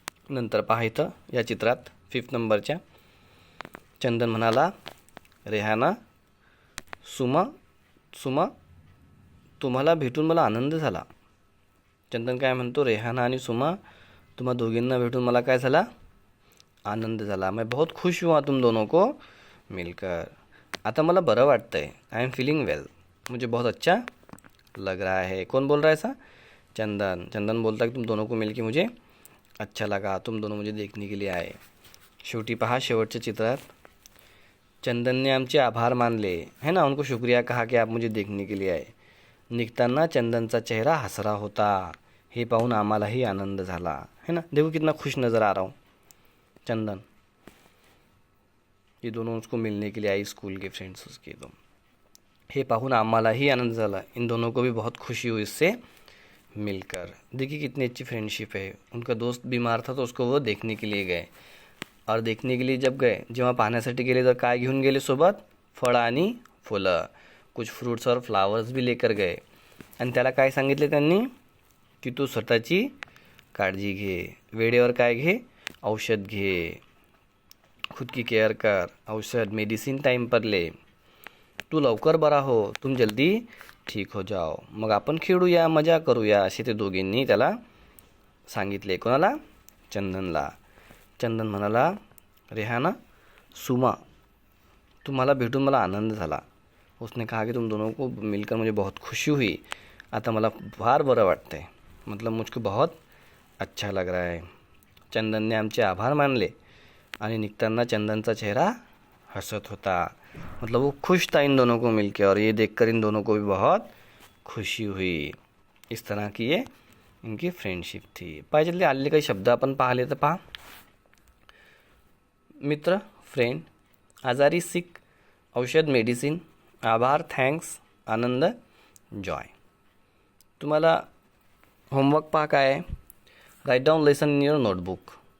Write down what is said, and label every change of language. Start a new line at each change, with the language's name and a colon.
Marathi: नंतर पहा इथं या चित्रात 5 नंबरच्या, चंदन म्हणाला रेहाना, सुमा तुम्हाला भेटून मला आनंद झाला. चंदन काय म्हणतो? रेहाना आणि सुमा, तुम्हा दोघींना भेटून मला काय झाला? आनंद झाला.
Hindi: मैं बहुत खुश हुआ तुम दोनों को मिलकर.
Marathi: आता मला बरं वाटतं आहे.
English: I am feeling well.
Hindi: मुझे बहुत अच्छा लग रहा है. कौन बोल रहा है ऐसा? चंदन बोलता है कि तुम दोनों को मिलके मुझे अच्छा लगा, तुम दोनों मुझे देखने के लिए आए.
Marathi: शेवटी पहा, शेवटच्या चित्रात चंदनने आमचे आभार मानले, है ना.
Hindi: उनको शुक्रिया कहा कि आप मुझे देखने के लिए आए.
Marathi: निघताना चंदनचा चेहरा हसरा होता. हे पाहून आम्हालाही आनंद झाला, है ना.
Hindi: देखो कितना खुश नज़र आ रहा हूँ चंदन. ये दोनों उसको मिलने के लिए आई, स्कूल के फ्रेंड्स उसके.
Marathi: तो हे पाहून आम्हालाही आनंद झाला.
Hindi: इन दोनों को भी बहुत खुशी हुई इससे मिलकर. देखिए कितनी अच्छी फ्रेंडशिप है. उनका दोस्त बीमार था तो उसको वो देखने के लिए गए. और देखने के लिए जब गए,
Marathi: जेव्हा पाहण्यासाठी गेले तर काय घेऊन गेले सोबत? फळं आणि फुलं,
Hindi: कुछ फ्रूट्स और फ्लावर्स भी लेकर गए.
Marathi: आणि त्याला काय सांगितले त्यांनी? की तू स्वतःची काळजी घे, वेळेवर काय घे? औषध घे,
Hindi: खुद की केअर कर,
Marathi: औषध
Hindi: मेडिसिन टाईम पर ले,
Marathi: तू लवकर बरा हो,
Hindi: तुम जल्दी ठीक हो जाओ,
Marathi: मग आपण खेळूया, मजा करूया, असे ते दोघींनी त्याला सांगितले. कोणाला? चंदनला. चंदन म्हणाला रेहाना, सुमा तुम्हाला भेटून मला आनंद झाला.
Hindi: उसने कहा कि तुम दोनों को मिलकर मुझे बहुत खुशी हुई.
Marathi: आता मला फार बरं वाटतं आहे,
Hindi: मतलब मुझको बहुत अच्छा लग रहा है.
Marathi: चंदनने आमचे आभार मानले आणि निघताना चंदनचा चेहरा हसत होता.
Hindi: मतलब वो खुश था इन दोनों को मिलके, और ये देखकर इन दोनों को भी बहुत खुशी हुई. इस तरह की ये इनकी फ्रेंडशिप थी.
Marathi: पाहिजे आलेले काही शब्द आपण पाहिले तर पहा. मित्र, फ्रेंड, आजारी, सिक, औषध, मेडिसिन, आभार, थँक्स, आनंद, जॉय. तुम्हाला होमवर्क पहा काय आहे.
English: Write down lesson in your notebook.